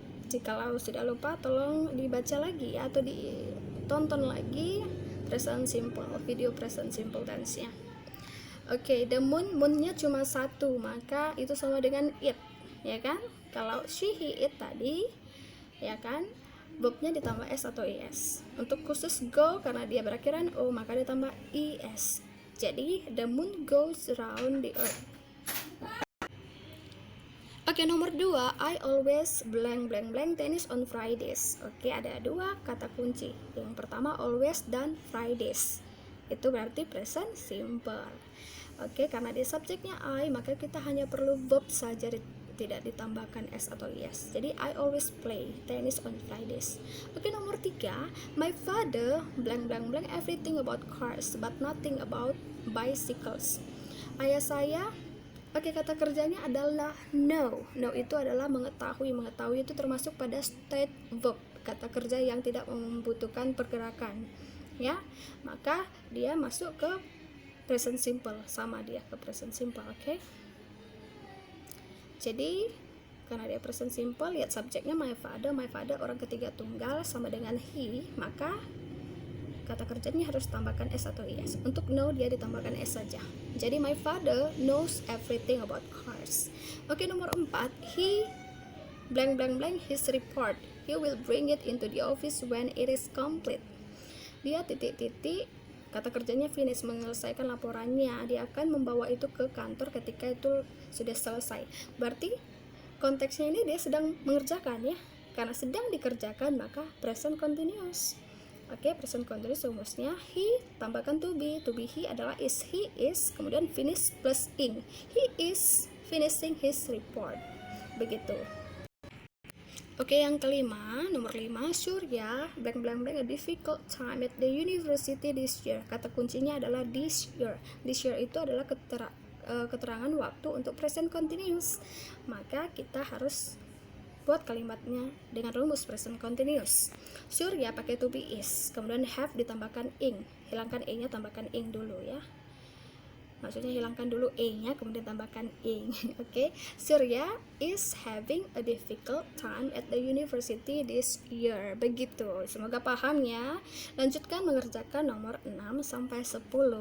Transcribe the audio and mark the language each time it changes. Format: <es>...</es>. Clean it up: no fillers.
<id>Jikalau sudah lupa, tolong dibaca lagi atau ditonton lagi present simple, video present simple tense-nya. Oke, the moonnya cuma satu, maka itu sama dengan it, ya kan? Kalau she, he, it tadi, ya kan, verbnya ditambah s atau es. Untuk khusus go, karena dia berakhiran o, maka ditambah es. Jadi</id> <en>the moon goes around the earth.</en> <id>Oke, nomor 2,</id> <en>I always blank blank blank tennis on Fridays.</en> <id>Oke, ada dua kata kunci. Yang pertama always dan Fridays. Itu berarti present simple. Oke, karena di subjeknya I, maka kita hanya perlu verb saja, tidak ditambahkan s atau es. Jadi</id> <en>I always play tennis on Fridays.</en> <id>Oke, nomor 3,</id> <en>my father blank blank blank everything about cars but nothing about bicycles.</en> <id>Ayah saya, oke, kata kerjanya adalah know. Know itu adalah mengetahui. Mengetahui itu termasuk pada state verb, kata kerja yang tidak membutuhkan pergerakan, ya. Maka dia masuk ke present simple, sama dia ke present simple. Oke. Jadi karena dia present simple, lihat subjeknya my father. My father orang ketiga tunggal sama dengan he, maka kata kerjanya harus tambahkan s atau es. Untuk know dia ditambahkan s saja. Jadi</id> <en>my father knows everything about cars.</en> <id>Oke, nomor 4,</id> <en>he blank blank blank his report. He will bring it into the office when it is complete.</en> <id>Dia titik-titik, kata kerjanya finish, menyelesaikan laporannya. Dia akan membawa itu ke kantor ketika itu sudah selesai. Berarti konteksnya ini dia sedang mengerjakan ya. Karena sedang dikerjakan, maka present continuous. Oke, present continuous rumusnya he tambahkan to be he adalah is, he is, kemudian finish plus ing.</id> <en>He is finishing his report.</en> <id>Begitu. Oke, yang kelima, nomor 5,</id> <en>Surya blank blank blank a difficult time at the university this year.</en> <id>Kata kuncinya adalah this year. This year itu adalah keterangan waktu untuk present continuous. Maka kita harus buat kalimatnya dengan rumus present continuous. Surya pakai to be is, kemudian have ditambahkan ing. Hilangkan e-nya, tambahkan ing dulu ya. Maksudnya hilangkan dulu e-nya, kemudian tambahkan ing. Oke.</id> <en>Surya is having a difficult time at the university this year.</en> <id>Begitu. Semoga paham ya. Lanjutkan mengerjakan nomor 6 sampai 10.</id>